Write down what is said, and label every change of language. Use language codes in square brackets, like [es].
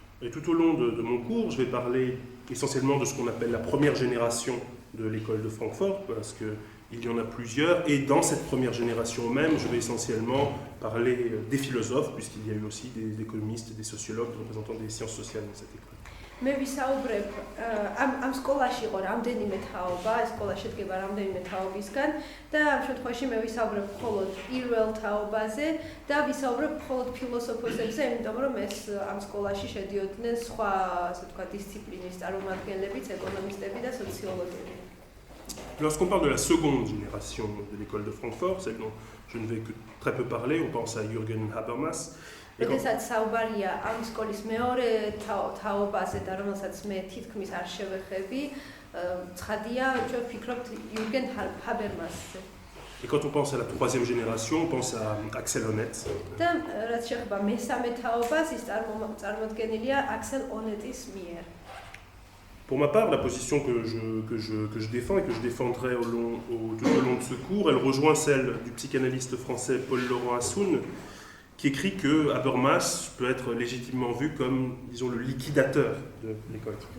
[fr] Et tout au long de mon cours, je vais parler essentiellement de ce qu'on appelle la première génération de l'école de Francfort, parce qu'il y en a plusieurs, et dans cette première génération même, je vais essentiellement parler des philosophes, puisqu'il y a eu aussi des économistes, des sociologues, des représentants des sciences sociales dans cette école. [ka] მე ვისაუბრებ ამ სკოლაში იყო რამდენიმე თაობა, ეს სკოლა შედგება რამდენიმე თაობისგან და ამ შემთხვევაში მე ვისაუბრებ მხოლოდ პირველ თაობაზე და ვისაუბრებ მხოლოდ ფილოსოფოსებზე, იმიტომ რომ ეს ამ სკოლაში შედიოდნენ სხვა, ასე ვთქვათ, დისციპლინის წარმომადგენლებიც, ეკონომისტები და სოციოლოგები. [fr] Lorsqu'on parle de la seconde génération de l'école de Francfort, celle dont je ne vais que très peu parler, on pense à Jürgen Habermas. [ka] როდესაც საუბარია ამ სკოლის მეორე თაობაზე და რომელსაც მე თითქმის არ შევეხები, ცხადია, ჩვენ ვფიქრობთ იურგენ ჰაბერმასზე. [fr] Et quand on pense à la troisième génération, on pense à Axel Honneth. [ka] და რაც შეეხება მესამე თაობას, ის წარმოდგენილია აქსელ ონეტის მიერ. [fr] Pour ma part, la position que je défends et que je défendrai tout au long de ce cours, elle rejoint celle du psychanalyste français Paul-Laurent Assoun, qui écrit que Habermas peut être légitimement vu comme, disons, le liquidateur de l'école.